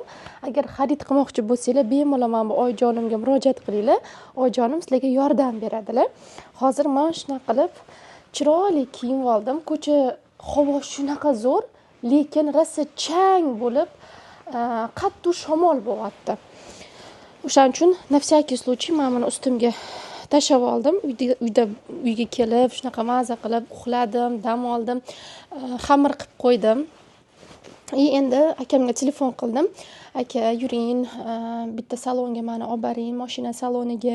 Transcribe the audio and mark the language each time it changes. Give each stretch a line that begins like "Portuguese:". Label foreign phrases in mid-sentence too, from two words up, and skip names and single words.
Uzbek: Agar xarid qilmoqchi bo'lsanglar, bemalol mana bu oyijonimga murojaat qilinglar. Oyijonim sizlarga yordam beradilar. Hozir men shunaqa qilib chiroyli kiyim oldim. Ko'cha havo shunaqa zo'r, lekin rosa chang bo'lib, qattiq shamol bo'lyapti. O'shaning uchun na
Russian: всякий случай
Uzbek: men buni ustimga tashlab oldim. Uyga kelib, shunaqa maza qilib uxladim, dam oldim, xamir qilib qo'ydim. Endi akamga telefon qildim. Aka, yuring, bitta salonga meni olib boring, mashina saloniga.